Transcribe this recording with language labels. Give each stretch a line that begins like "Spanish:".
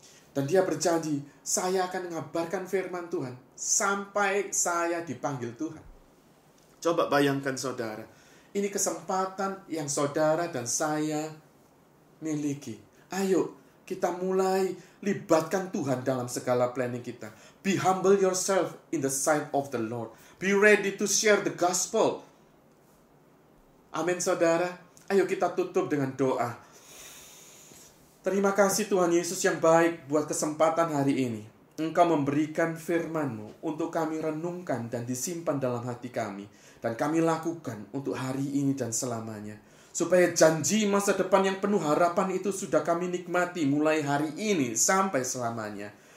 Indonesian: Dan dia berjanji, saya akan mengabarkan firman Tuhan sampai saya dipanggil Tuhan. Coba bayangkan, saudara, ini kesempatan yang saudara dan saya miliki. Ayo kita mulai Libatkan Tuhan dalam segala planning kita.
English: Be humble yourself in the sight of the Lord. Be ready to share the gospel.
Indonesian: Amin, saudara. Ayo kita tutup dengan doa. Terima kasih Tuhan Yesus yang baik buat kesempatan hari ini. Engkau memberikan firman-Mu untuk kami renungkan dan disimpan dalam hati kami. Dan kami lakukan untuk hari ini dan selamanya. Supaya janji masa depan yang penuh harapan itu sudah kami nikmati mulai hari ini sampai selamanya.